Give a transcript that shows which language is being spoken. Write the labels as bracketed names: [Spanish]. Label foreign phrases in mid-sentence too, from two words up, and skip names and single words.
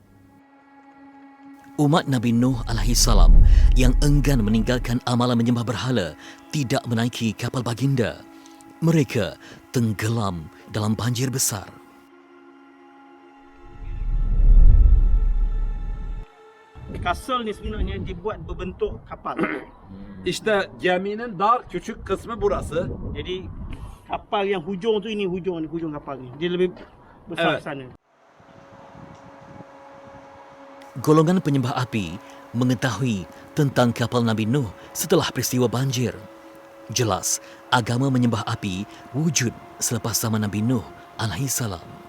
[Malay] Umat Nabi Nuh AS yang enggan meninggalkan amalan menyembah berhala tidak menaiki kapal baginda. Mereka tenggelam dalam banjir besar. Kastel ni sebenarnya dibuat berbentuk kapal. [Turkish] İşte geminin dar küçük kısmı burası. [Malay] Jadi kapal yang hujung tu ini hujung kapal ni. Dia lebih besar [Turkish] Evet. sana. [Malay] Golongan penyembah api mengetahui tentang kapal Nabi Nuh setelah peristiwa banjir. Jelas, agama menyembah api wujud selepas zaman Nabi Nuh alaihissalam.